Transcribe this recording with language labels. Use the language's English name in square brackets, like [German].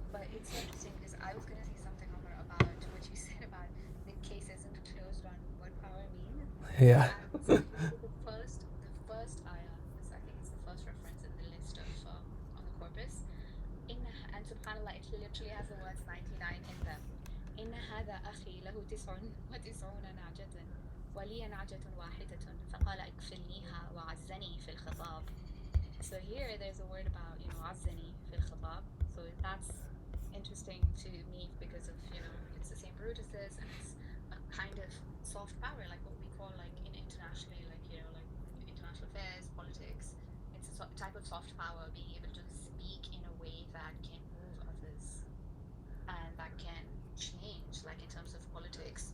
[English] But it's so interesting because I was gonna say something, Omar, about what you said about the case isn't closed on what power means. Yeah. And so if you look at the first ayah, I think it's the first reference in the list of on the corpus. And subhanallah, it literally has the words 99 in them. [Arabic] إن هذا أخي له 99 نعجة ولي نعجة واحدة فقال اكفلنيها وعزني في الخطاب. [English] So here there's a word about [Arabic] عزني في الخطاب. [English] So that's interesting to me because of it's the same root as this, and it's a kind of soft power, like what we call like in internationally, like like international affairs, politics. It's a type of soft power, being able to speak in a way that can move others and that can change, like in terms of politics.